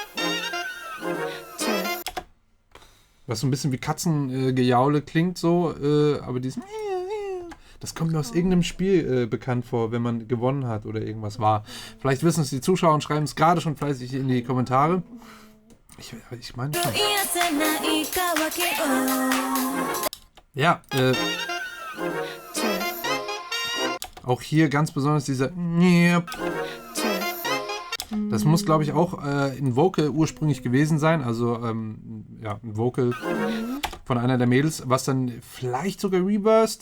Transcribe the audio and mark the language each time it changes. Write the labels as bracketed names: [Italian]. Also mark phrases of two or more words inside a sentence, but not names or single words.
[German] Was so ein bisschen wie Katzengejaule klingt so, aber das kommt mir aus irgendeinem Spiel bekannt vor, wenn man gewonnen hat oder irgendwas war. Vielleicht wissen es die Zuschauer und schreiben es gerade schon fleißig in die Kommentare. Ich meine schon. [Japanese] 癒せない渇きを [German] Ja, auch hier ganz besonders dieser Das muss, glaube ich, auch ein Vocal ursprünglich gewesen sein. Also, ein Vocal von einer der Mädels, was dann vielleicht sogar reversed.